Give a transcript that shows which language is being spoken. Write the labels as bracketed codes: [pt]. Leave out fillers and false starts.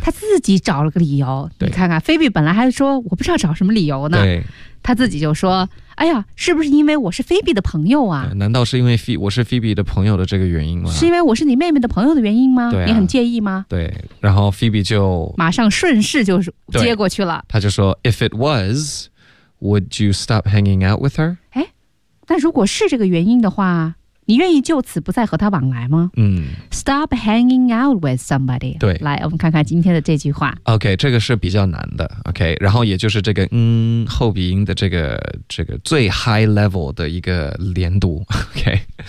[zh] 他自己找了个理由对你看看 Phoebe 本来还说我不知道找什么理由呢对他自己就说哎呀是不是因为我是 Phoebe 的朋友啊难道是因为我是 Phoebe 的朋友的这个原因吗是因为我是你妹妹的朋友的原因吗对、啊、你很介意吗对然后 Phoebe 就马上顺势就接过去了他就说 [en] If it was would you stop hanging out with her [zh] 哎，那如果是这个原因的话你愿意就此不再和他往来吗、嗯、 [en] Stop hanging out with somebody [zh] 对来我们看看今天的这句话 OK 这个是比较难的 OK 然后也就是这个嗯后鼻音的这个最 high level 的一个连读 OK